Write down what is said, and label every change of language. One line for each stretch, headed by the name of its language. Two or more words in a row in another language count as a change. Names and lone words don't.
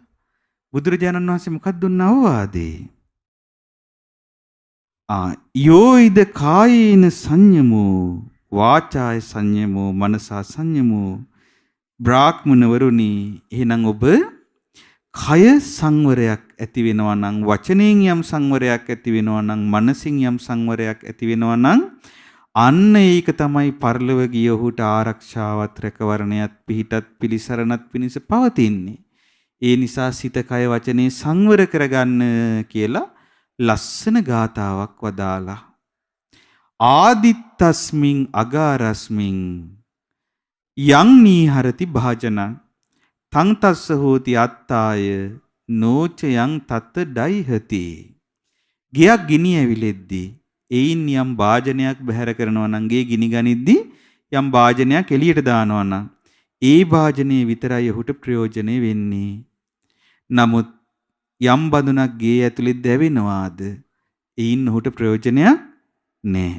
Sinhala: බුදුරජාණන් වහන්සේ මොකක්ද දුන්න අවවාදේ?
Pali: යෝයිද කායේන සංයමෝ වාචාය සංයමෝ මනසා සංයමෝ
Sinhala: බ්‍රාහ්මණවරුනි එහෙනම් ඔබ කය සංවරයක් ඇති වෙනවා නම් වචනයෙන් යම් සංවරයක් ඇති වෙනවා නම් මනසින් යම් සංවරයක් ඇති වෙනවා නම් අන්න ඒක තමයි පරලොව ගිය ඔහුට ආරක්ෂාවත් රැකවරණයත් පිහිටත් පිලිසරණත් පිණිස පවතින්නේ. ඒ නිසා සිත කය වචනේ සංවර කරගන්න කියලා ලස්සන ගාතාවක් වදාලා.
Pali: ආදිත්තස්මින් අගාරස්මින් යං නීහරති භාජනං තං තස්ස හෝති අත්තාය නෝච යං තත්ත ඩයිහති.
Sinhala: ගියක් ගිනි ඇවිලෙද්දී එයින් යම් වාජනයක් බැහැර කරනවා නම් ගේ ගිනි ගනිද්දී යම් වාජනයක් එළියට දානවා නම් ඒ වාජනේ විතරයි ඔහුට ප්‍රයෝජනෙ වෙන්නේ. නමුත් යම් බඳුනක් ගේ ඇතුලේ දැවෙනවාද එයින් ඔහුට ප්‍රයෝජනයක් නැහැ.